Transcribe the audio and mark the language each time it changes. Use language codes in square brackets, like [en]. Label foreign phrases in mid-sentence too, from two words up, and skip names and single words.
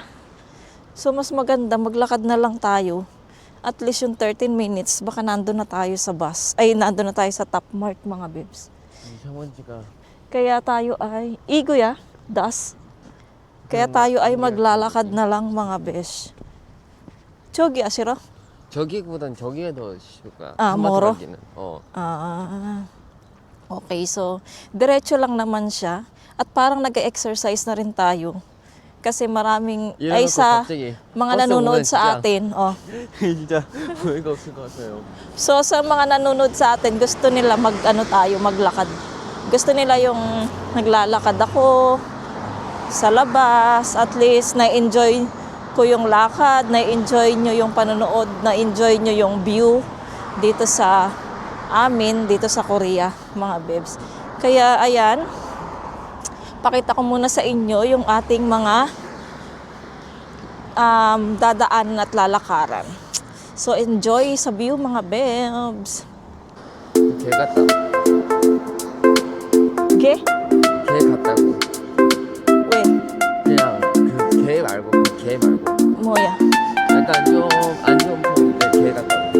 [tl] So, mas maganda, maglakad na lang tayo. [en] At least [tl] yung 13 minutes, baka nandun na tayo sa bus. Ay, nandun na tayo sa Top Mart, mga bebs. Kaya tayo ay, Kaya tayo ay maglalakad na lang, mga besh. [ko] 저기 아시라? 저기보단 저기가 더 쉬울 거야. 멀어? 가기는. [en] Okay, so, [tl] diretso lang naman siya. At parang nag-exercise na rin tayo. Kasi maraming, ay sa mga nanonood sa atin. [ko] 진짜 어이가 없을 것 같아요. [tl] So, sa mga nanonood sa atin, gusto nila maglakad. Gusto nila yung naglalakad ako sa labas. [en] At least, [tl] na-enjoy ko yung lakad, na-enjoy nyo yung panonood, na-enjoy nyo yung view dito sa amin, dito sa Korea, mga bebs. Kaya, ayan, pakita ko muna sa inyo yung ating mga dadaan at lalakaran. [en] So, enjoy [tl] sa view, mga bebs. [ko] 개 같다. 개? 개 같다고. [en] When? [ko] 그냥 개 말고 개 말고. 뭐야? 약간 좀 안 좋은 편인데 개 같다고.